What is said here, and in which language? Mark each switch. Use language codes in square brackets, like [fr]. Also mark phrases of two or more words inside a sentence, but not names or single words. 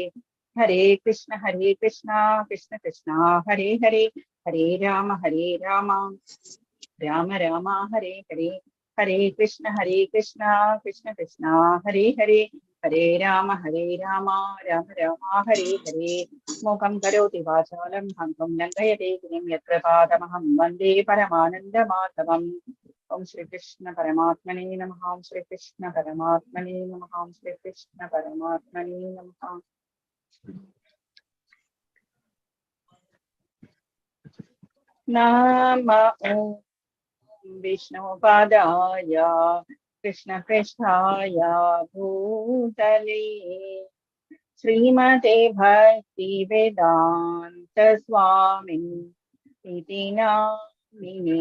[sa] ഹരേ കൃഷ്ണ കൃഷ്ണ കൃഷ്ണ ഹരേ ഹരേ. ഹരേ രാമ രാമ രാമ ഹരേ ഹരേ. ഹരേ കൃഷ്ണ കൃഷ്ണ കൃഷ്ണ ഹരേ ഹരേ. ഹരേ രാമ രാമ രാമ ഹരേ ഹരേ. മൂകം കരോതി വാചാലം ഭംഗം ലംഘയതേ ഗിരിം യത്ര പാദമഹം വന്ദേ പരമാനന്ദമാധവം. ഓം ശ്രീകൃഷ്ണ പരമാത്മനേ നമഃ. ഓം ശ്രീകൃഷ്ണ പരമാത്മനേ നമഃ. ഓം ശ്രീകൃഷ്ണ പരമാത്മനേ നമഃ. നമഃ വിഷ്ണുപാദായ കൃഷ്ണപ്രേഷ്ഠായ ഭൂതലേ ശ്രീമതേ ഭക്തിവേദാന്ത സ്വാമിനി ഇതി നാമിനേ.